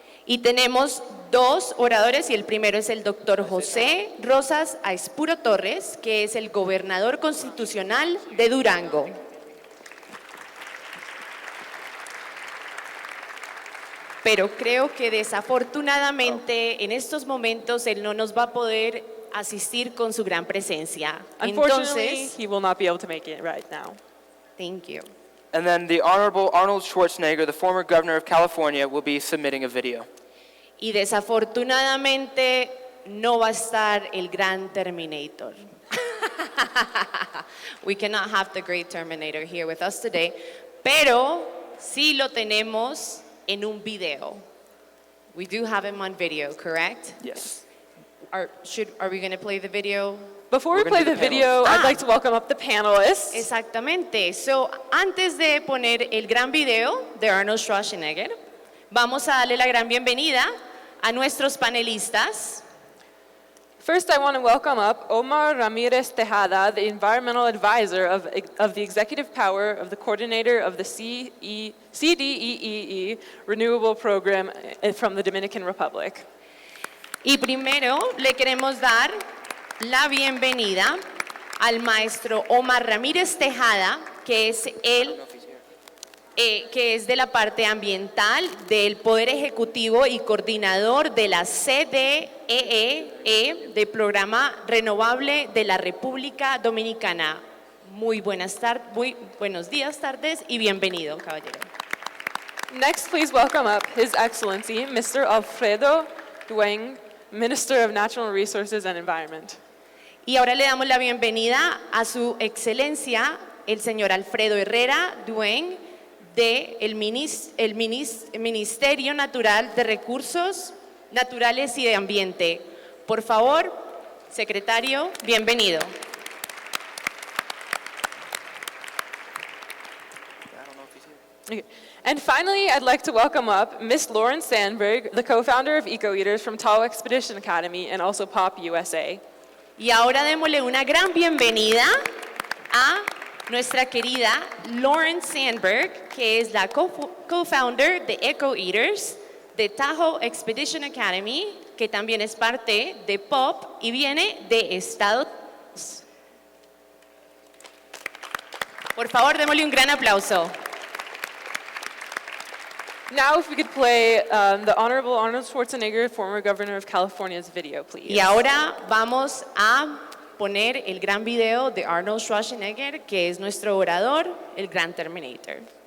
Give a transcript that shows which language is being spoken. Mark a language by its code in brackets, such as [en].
[es] Y tenemos dos oradores y el primero es el doctor José Rosas Aispuro Torres, que es el gobernador constitucional de Durango. Pero creo que desafortunadamente en estos momentos él no nos va a poder asistir con su gran presencia. [en] Unfortunately, [es] Entonces, [en] he will not be able to make it right now. thank you. And then the Honorable Arnold Schwarzenegger, the former governor of California, will be submitting a video. [es] Y desafortunadamente no va a estar el gran Terminator. [en] We cannot have the great Terminator here with us today, [es] pero sí lo tenemos en un video. [en] We do have him on video, correct? Yes. Are we going to play the video? Before we play the video, I'd like to welcome up the panelists. [es] Exactamente. So, antes de poner el gran video de Arnold Schwarzenegger, vamos a darle la gran bienvenida a nuestros panelistas. [en] First, I want to welcome up Omar Ramirez Tejada, the Environmental Advisor of the Executive Power of the Coordinator of the CDEE Renewable Program from the Dominican Republic. [es] Y primero le queremos dar la bienvenida al maestro Omar Ramírez Tejada, que es que es de la parte ambiental del Poder Ejecutivo y coordinador de la CDEE, del Programa Renovable de la República Dominicana. Muy buenos días, tardes y bienvenido, caballero. [en] Next, please welcome up His Excellency, Mr. Alfredo Dueng, Minister of Natural Resources and Environment. [es] Y ahora le damos la bienvenida a su excelencia, el señor Alfredo Herrera Dueng, del Ministerio Natural de Recursos Naturales y de Ambiente. Por favor, secretario, bienvenido. [en] Okay. And finally, I'd like to welcome up Miss Lauren Sandberg, the co-founder of Eco Eaters from Tall Expedition Academy and also POP USA. [es] Y ahora démosle una gran bienvenida a nuestra querida Lauren Sandberg, que es la co-founder de Eco Eaters, de Tahoe Expedition Academy, que también es parte de POP y viene de Estados Unidos. Por favor, démosle un gran aplauso. [en] Now, if we could play the Honorable Arnold Schwarzenegger, former governor of California's video, please. [es] Y ahora vamos a poner el gran video de Arnold Schwarzenegger, que es nuestro orador, el gran Terminator.